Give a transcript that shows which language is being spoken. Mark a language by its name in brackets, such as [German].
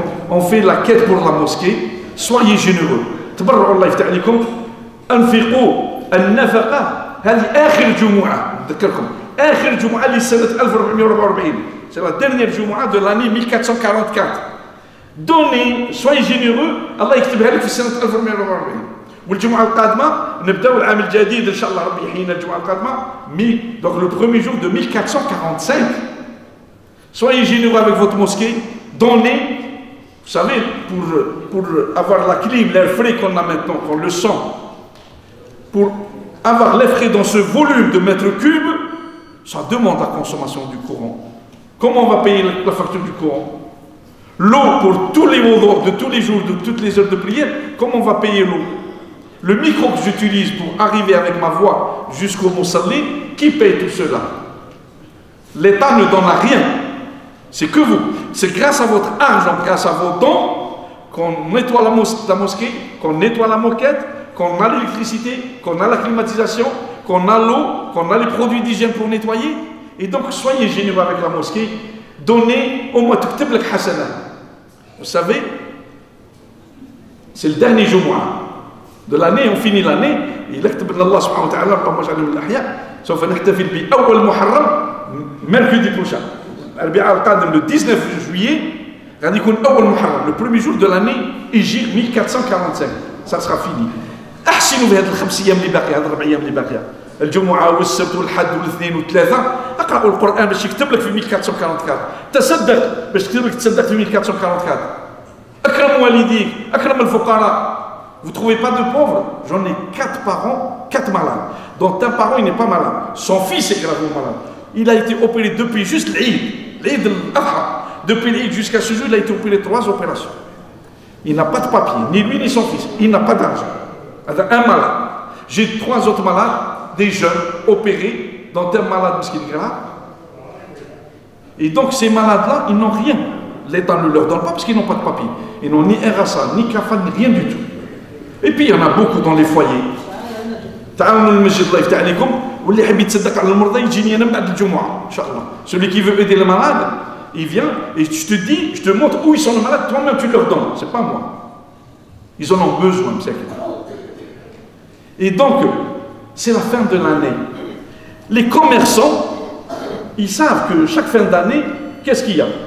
[French] On fait la quête pour la mosquée, soyez généreux. [Arabic] تبرعوا الله يفتح عليكم انفقوا النفقه هذه اخر جمعه نذكركم اخر جمعه لسنه 1444 [French] c'est la dernière [Arabic] جمعه [French] de l'année 1444 donnez soyez généreux [Arabic] الله يكتبها لك في سنه 1444 والجمعه القادمه نبداو العام الجديد ان شاء الله ربي يحيينا الجمعه القادمه [French] donc le premier jour de 1445 soyez généreux avec votre mosquée donnez. Vous savez, pour avoir la clim, l'air frais qu'on a maintenant, qu'on le sent, pour avoir l'air frais dans ce volume de mètres cubes, ça demande la consommation du courant. Comment on va payer la facture du courant? L'eau pour tous les wudu de tous les jours, de toutes les heures de prière, comment on va payer l'eau? Le micro que j'utilise pour arriver avec ma voix jusqu'au musalli, qui paye tout cela? L'État ne donne rien. C'est que vous. C'est grâce à votre argent, grâce à vos dons, qu'on nettoie la mosquée, qu'on nettoie la moquette, qu'on a l'électricité, qu'on a la climatisation, qu'on a l'eau, qu'on a les produits d'hygiène pour nettoyer. Et donc, soyez généreux avec la mosquée. Donnez au moins [Arabic] tuktib lak hasana. [French] Vous savez, c'est le dernier Jumu'ah de l'année, on finit l'année. Il [Arabic] يكتب لنا الله سبحانه وتعالى اللهم اجعلنا من الأحياء سوف نحتفل بأول محرم [French] mercredi prochain. Le 19 juillet, le premier jour de l'année, Hijri 1445. Ça sera fini. [Arabic] أحسنوا بهذه الخمس أيام اللي باقية، هذه الربع أيام اللي باقية. الجمعة والسبت والحد والاثنين والثلاثة، اقرأوا القرآن باش يكتب لك في 1444. تصدق باش يكتب لك تصدق في 1444. أكرم والديك، أكرم الفقراء. [French] Vous ne trouvez pas de pauvres? J'en ai 4 parents, 4 malades. Dont un parent il n'est pas malade. Son fils est gravement malade. Il a été opéré depuis juste l'Eid al-Adha. Depuis l'Eid jusqu'à ce jour, il a été opéré 3 opérations. Il n'a pas de papier, ni lui ni son fils. Il n'a pas d'argent. Un malade. J'ai 3 autres malades, des jeunes opérés, dont un malade qui est grave. Et donc ces malades-là, ils n'ont rien. L'État ne leur donne pas parce qu'ils n'ont pas de papier. Ils n'ont ni RSA, ni kafan, ni rien du tout. Et puis il y en a beaucoup dans les foyers. [Arabic] تعاونوا المسجد الله يفتح عليكم واللي يحب يتصدق على المرضى يجيني انا بعد الجمعه ان شاء الله. [French] Celui qui veut aider les malades, il vient et je te dis, je te montre où ils sont les malades, toi-même tu leur donnes, c'est pas moi. Ils en ont besoin, c'est ça. Et donc c'est la fin de l'année. Les commerçants, ils savent que chaque fin d'année, qu'est-ce qu'il y a?